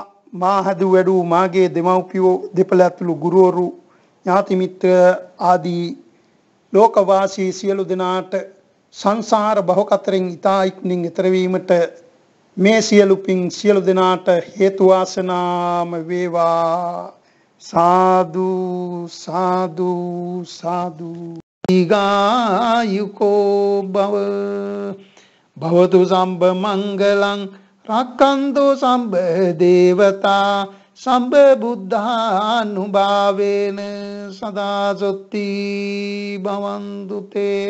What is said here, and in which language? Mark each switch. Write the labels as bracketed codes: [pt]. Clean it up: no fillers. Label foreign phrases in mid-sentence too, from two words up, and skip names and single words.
[si] මා හදු වැඩු මාගේ දෙමව්පියෝ දෙපළ ඇතුළු ගුරුවරු ඥාති මිත්‍ර ආදී ලෝකවාසී සියලු දෙනාට සංසාර භවකතරෙන් ඊතා ඉක්මනින් ඈතර වීමට මේ සියලු පින් සියලු දෙනාට හේතු වාසනාම වේවා. සාදු සාදු සාදු. [pi] ඊගායුකෝ භව භවතු සම්බ මංගලං රක්ඛන්තු සම්බ දේවතා සම්බ බුද්ධානුභාවේන සදා සොත්ති භවන්තු තේ.